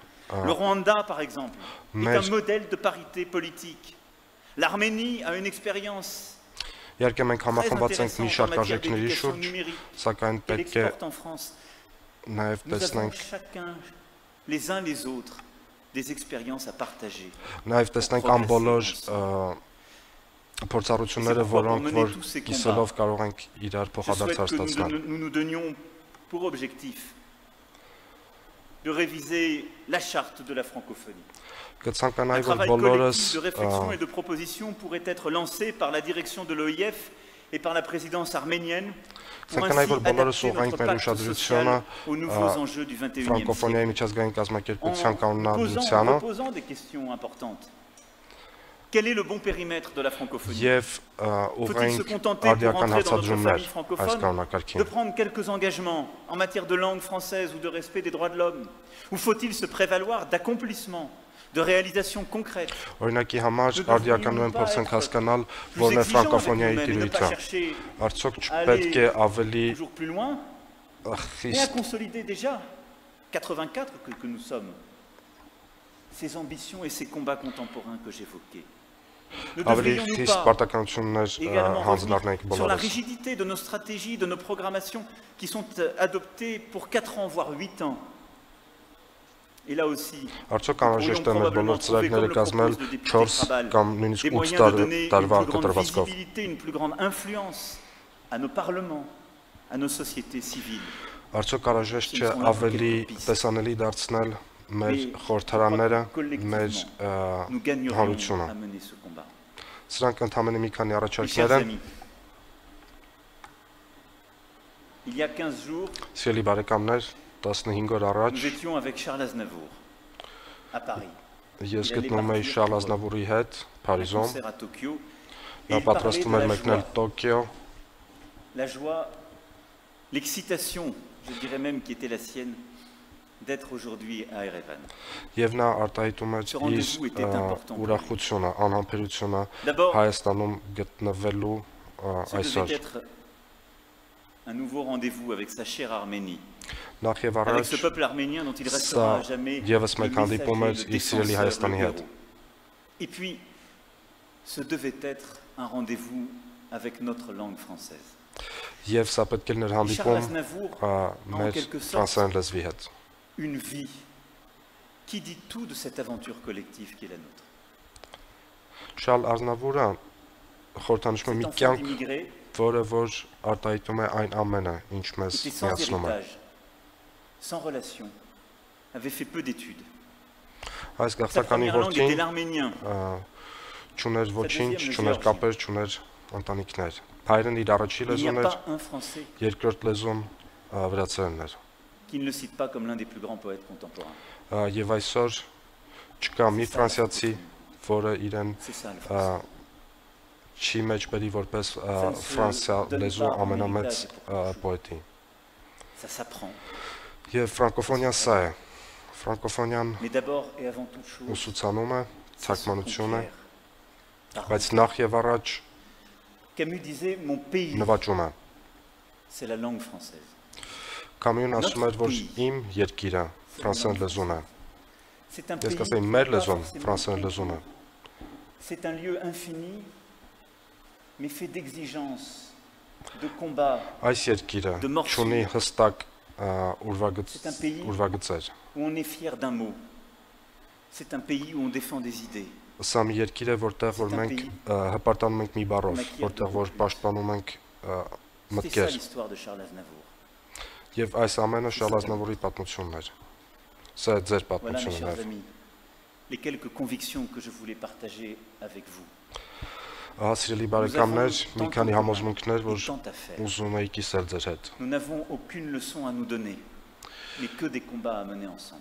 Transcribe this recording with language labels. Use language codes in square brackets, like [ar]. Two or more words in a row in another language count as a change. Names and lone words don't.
[fr] Le Rwanda, par exemple, est un modèle de parité politique. L'Arménie a une expérience très intéressante en matière d'éducation numérique qu'elle exporte en France. Nous avons chacun, les uns les autres, des expériences à partager. [hy] Փորձառությունները, որոնք որ կիսելով կարող ենք իրար փոխադարձ հաստատել։ [fr] Nous nous donnions pour objectif de réviser la charte de la francophonie. Un travail collectif de réflexion et de proposition pourrait être lancé par la direction de l'OIF et par la présidence arménienne pour ainsi adapter notre pacte social aux nouveaux enjeux du XXIe siècle. En posant des questions importantes. Quel est le bon périmètre de la francophonie? Faut-il se contenter pour entrer dans notre famille francophone de prendre quelques engagements en matière de langue française ou de respect des droits de l'homme? Ou faut-il se prévaloir d'accomplissements, de réalisations concrètes? [hy] Օրինակի համար արդիականորեն փորձենք հասկանալ որն է ֆրանկոֆոնիայի տիրույթը։ Արդյոք չպետք է ավելի [fr] mais à consolider déjà 84 que nous sommes ces ambitions et ces combats contemporains que j'évoquais. Ne devrions-nous pas également revenir sur la rigidité de nos stratégies, de nos programmations qui sont adoptées pour 4 ans, voire 8 ans? Et là aussi, [hy] Արդյոք անհրաժեշտ է մեր բոլոր ծրագրերը կազմել 4 կամ նույնիսկ 8 տարվա կտրվածքով։ [fr] Une plus grande influence à nos parlements, à nos sociétés civiles. [hy] Արդյոք անհրաժեշտ չէ ավելի տեսանելի դարձնել մեր խորհրդարանները, մեր հանրությունը։ Սրանք ընդհանրապես մի քանի [fr] Mes [hy] առաջարկներ [fr] chers [hy] են։ [fr] amis, il y a 15 jours, [hy] Սիրելի բարեկամներ, 15 օր առաջ [fr] nous étions avec Charles Aznavour à Paris. [hy] ես գտնում էի Շարլ Ազնավուրի հետ [fr] Un [hy] Փարիզում։ [fr] concert à Tokyo. Et [hy] Նա [fr] il parlait [hy] պատրաստում [fr] de [hy] էր [fr] la [hy] մեկնել [fr] joie, [hy] Տոկիո, [fr] la joie, l'excitation, je dirais même qui était la sienne, d'être aujourd'hui à Erevan. [hy] եւ նա արտահայտում էր [fr] Ce rendez-vous était important pour lui. [hy] ուրախությունը, անհամբերությունը [fr] D'abord, [hy] Հայաստանում գտնվելու [fr] ce [hy] այսօր։ [fr] devait être un nouveau rendez-vous avec sa chère Arménie, [hy] Նախ եւ [fr] avec [hy] առաջ [fr] ce peuple arménien dont il restera à [hy] սա [fr] jamais [hy] եւս [fr] le [hy] մեկ հանդիպում էր [fr] messager, le [hy] իր սիրելի [fr] défenseur, [hy] Հայաստանի [fr] le [hy] հետ։ [fr] héros. Et puis, ce devait être un rendez-vous avec notre langue française. [hy] Եվ սա պետք է լիներ [fr] Charles [hy] հանդիպում [fr] Aznavour, [hy] մեր [fr] quelque sorte, [hy] ֆրանսերեն լեզվի հետ։ [fr] une vie qui dit tout de cette aventure collective qui est la nôtre. [hy] Շարլ Ազնավուրը խորհրդանշում է մի [fr] Cet enfant [hy] կյանք, [fr] d'immigré [hy] որը որ արտահայտում է այն ամենը, ինչ մեզ [fr] était sans [hy] միացնում է։ [fr] héritage, sans relation, avait fait peu d'études. [hy] Այս [fr] Sa [hy] գաղթականի [fr] première langue était [hy] որդին [fr] l'arménien. [hy] չուներ ոչինչ, [fr] deuxième, le [hy] չուներ [fr] géorgien. [hy] կապեր, չուներ ընտանիքներ։ Հայերեն իր առաջի [fr] Il n'y a [hy] լեզուն էր, [fr] pas un Français [hy] երկրորդ լեզուն վրացերենն էր։ [fr] qui ne le cite pas comme l'un des plus grands poètes contemporains. [hy] Եվ այսօր չկա մի ֆրանսիացի, որը իրեն [fr] C'est ça le français. [hy] չի մեջբերի որպես ֆրանսիա լեզու ամենամեծ պոետի։ [fr] Ça s'apprend. [hy] Եվ ֆրանկոֆոնիան սա է։ Ֆրանկոֆոնիան [fr] Mais d'abord et avant toute chose, [hy] ուսուցանում է, [fr] ça se [hy] թարգմանություն է, [fr] conquiert. [hy] բայց նախ եւ առաջ [fr] Camus disait mon pays, [hy] նվաճում է։ [fr] c'est la langue française. [hy] Կամյուն ասում էր, որ իմ երկիրը ֆրանսերեն լեզուն է։ [fr] C'est un [hy] Ես [fr] pays, [hy] կասեի [fr] qui [hy] մեր [fr] n'est pas [hy] լեզուն [fr] forcément [hy] ֆրանսերեն [fr] petit. [hy] լեզուն է։ [fr] C'est un lieu infini, mais fait d'exigences, de combats, [hy] Այս երկիրը [fr] De morsure. [hy] ունի հստակ [fr] C'est un pays [hy] ուրվագծեր։ [fr] où on est fier d'un mot. C'est un pays où on défend des idées. [hy] Սա մի երկիր է, որտեղ որ մենք հպարտանում ենք մի բառով, որտեղ որ պաշտպանում ենք [fr] C'est ça [hy] մտքեր։ [fr] l'histoire de Charles Aznavour. [hy] Եվ այս ամենը Շարլ Ազնավուրի պատմությունն էր։ Սա է ձեր [fr] Voilà, mes [hy] պատմությունն [fr] chers [hy] է։ [fr] amis, les quelques convictions que je voulais partager avec vous. [hy] Ահա սիրելի բարեկամներ, մի քանի համոզմունքներ, որ [fr] Et tant à faire. [hy] ուզում էի կիսել ձեր հետ։ [fr] Nous n'avons aucune leçon à nous donner, mais que des combats à mener ensemble.